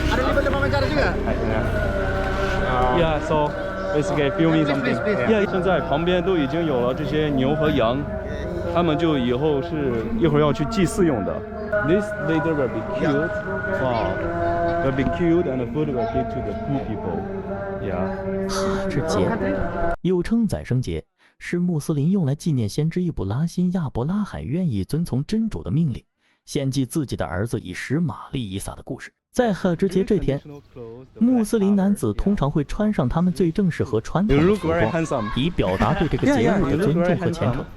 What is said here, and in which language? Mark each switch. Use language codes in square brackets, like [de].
[en] Yeah, so basically filming something. [zh] Yeah, 现在旁边都已经有了这些牛和羊，他们就以后是一会儿要去祭祀用的。 [en] This later will be killed. Wow, will be killed and the food will give to the poor people. Yeah. [zh] 哈芝节又称宰生节，是穆斯林用来纪念先知易卜拉欣·亚伯拉罕愿意遵从真主的命令，献祭自己的儿子以实玛利以撒的故事。在哈芝节这天，穆斯林男子通常会穿上他们最正式和传统的服装，以表达对这个节日的尊重和虔诚。